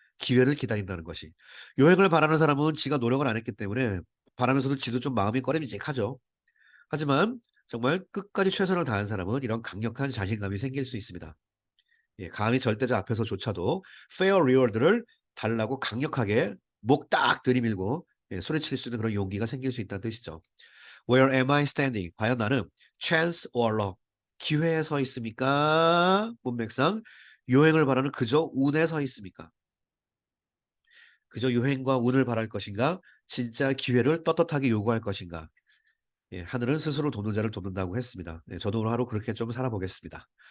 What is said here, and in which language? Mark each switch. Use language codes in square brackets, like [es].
[ko] 기회를 기다린다는 것이. 요행을 바라는 사람은 지가 노력을 안 했기 때문에 바라면서도 지도 좀 마음이 꺼림직하죠. 하지만 정말 끝까지 최선을 다한 사람은 이런 강력한 자신감이 생길 수 있습니다. 예, 감히 절대자 앞에서조차도 fair reward를 달라고 강력하게 목 딱 들이밀고 예, 소리칠 수 있는 그런 용기가 생길 수 있다는 뜻이죠. [en] Where am I standing? [ko] 과연 나는 [en] chance or luck? [ko] 기회에 서 있습니까? 문맥상 요행을 바라는 그저 운에 서 있습니까? 그저 유행과 운을 바랄 것인가? 진짜 기회를 떳떳하게 요구할 것인가? 예, 하늘은 스스로 돕는 자를 돕는다고 했습니다. 예, 저도 오늘 하루 그렇게 좀 살아보겠습니다.